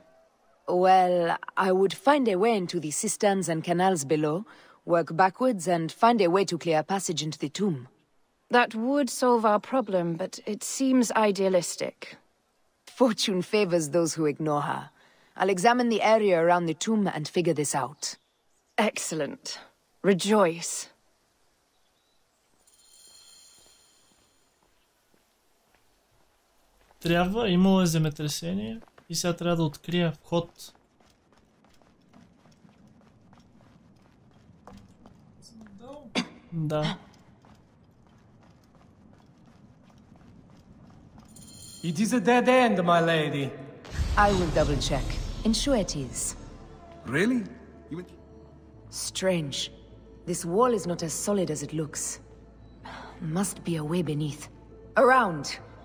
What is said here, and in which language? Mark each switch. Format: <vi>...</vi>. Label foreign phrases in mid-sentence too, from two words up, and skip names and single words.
<en>Well, I would find a way into the cisterns and canals below, work backwards, and find a way to clear a passage into the tomb. That would solve our problem, but it seems idealistic. Fortune favors those who ignore her. I'll examine the area around the tomb and figure this out. Excellent. Rejoice.</en> <bg>Имало е земетресение и сега трябва да открия вход. Да.</bg> <en>It is a dead end, my lady. I will double check. Ensure it is. Really? Strange. This wall is not as solid as it looks. Must be a way beneath. Around!</en>